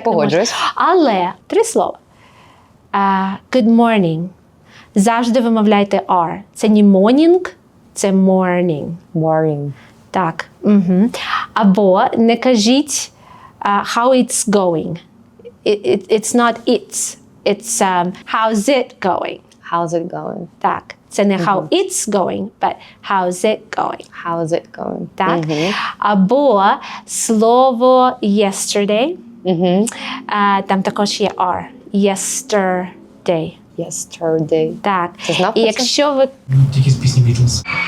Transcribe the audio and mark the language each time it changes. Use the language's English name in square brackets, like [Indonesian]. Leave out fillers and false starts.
[Ukrainian] Погоджуюсь. Але 3 слова. [English] Good morning. [Ukrainian] Завжди вимовляйте R. Це не morning, це morning. [English] Boring. [Ukrainian] Так. Угу. Або не кажіть [English] how it's going. It's not it's how's it going. How's it going? [Ukrainian] Так. Це не [English] how it's going, but how's it going. How's it going? [Ukrainian] Так. Мгм. Або слово yesterday. Мгм. Там також є R. Yesterday. [English] Yesterday. [Ukrainian] Так. Ти знав І про це? якщо ви Тільки з пісні Beatles.